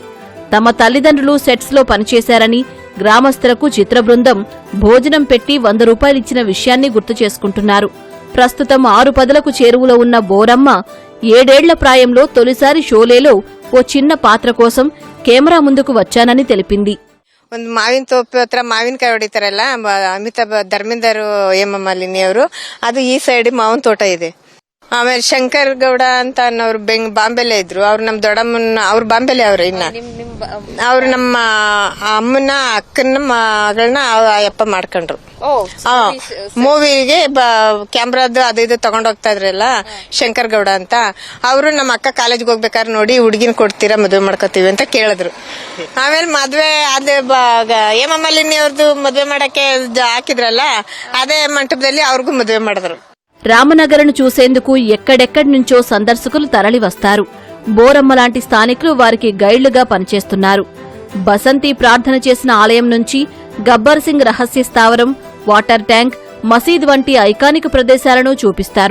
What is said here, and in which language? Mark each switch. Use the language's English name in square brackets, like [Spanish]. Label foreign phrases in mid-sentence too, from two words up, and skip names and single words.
[Telugu] తమ తల్లిదండ్రులు సెట్స్ లో పనిచేశారని, గ్రామస్తులకు చిత్ర బృందం భోజనం పెట్టి 100 రూపాయలిచ్చిన విషయాన్ని గుర్తు చేసుకుంటున్నారు. ప్రస్తుతం 6-10లకు చేరువలో ఉన్న బోరమ్మ 7 ఏళ్ల ప్రాయంలో తొలిసారి షోలేలో ఓ చిన్న ಪಾತ್ರ కోసం కెమెరా ముందుకు వచ్చానని తెలిపింది. [Kannada] ಒಂದು ಮಾವಿನ ತೋಪು ಹತ್ರ ಮಾವಿನಕಾಯಿ ಹೊಡಿತಾರಲ್ಲ, ಅಮಿತಾಬ್ ಧರ್ಮೇಂದರ್ ಹೇಮಮಾಲಿನಿ ಅವರು, ಅದು ಈ ಸೈಡ್ ಮಾವಿನ ತೋಟ ಇದೆ. ಆಮೇಲೆ ಶಂಕರ್ ಗೌಡ ಅಂತ ಅನ್ನೋರು ಬಾಂಬೆಲೆ ಇದ್ರು. ಅವ್ರು ನಮ್ ದೊಡ್ಡಮ್ಮನ, ಅವ್ರು ಬಾಂಬೆಲೆ ಅವ್ರು. ಇನ್ನ ಅವ್ರು ನಮ್ಮ ಅಮ್ಮನ ಅಕ್ಕನ ಮಗಳನ್ನ ಅಯ್ಯಪ್ಪ ಮಾಡ್ಕೊಂಡ್ರು. ಮೂವಿಗೆ ಕ್ಯಾಮ್ರಾದು ಅದು ಇದು ತಗೊಂಡ್ ಹೋಗ್ತಾ ಇದ್ರಲ್ಲ, ಶಂಕರ್ ಗೌಡ ಅಂತ. ಅವರು ನಮ್ಮ ಅಕ್ಕ ಕಾಲೇಜ್ಗೆ ಹೋಗ್ಬೇಕಾದ್ರೆ ನೋಡಿ ಹುಡುಗಿನ ಕೊಡ್ತೀರಾ ಮದ್ವೆ ಮಾಡ್ಕೋತೀವಿ ಅಂತ ಕೇಳಿದ್ರು. ಆಮೇಲೆ ಮದ್ವೆ ಅದೇ ಹೇಮಮಾಲಿನಿ ಅವ್ರದ್ದು ಮದ್ವೆ ಮಾಡಕ್ಕೆ ಹಾಕಿದ್ರಲ್ಲ, ಅದೇ ಮಂಟಪದಲ್ಲಿ ಅವ್ರಿಗೂ ಮದ್ವೆ ಮಾಡಿದ್ರು. [Telugu] రామనగరను చూసేందుకు ఎక్కడెక్కడి నుంచో సందర్శకులు తరలివస్తారు. బోరమ్మ లాంటి స్థానికులు వారికి గైడ్లుగా పనిచేస్తున్నారు. బసంతి ప్రార్థన చేసిన ఆలయం నుంచి గబ్బర్ సింగ్ రహస్య స్థావరం, వాటర్ ట్యాంక్, మసీద్ వంటి ఐకానిక్ ప్రదేశాలను చూపిస్తారు.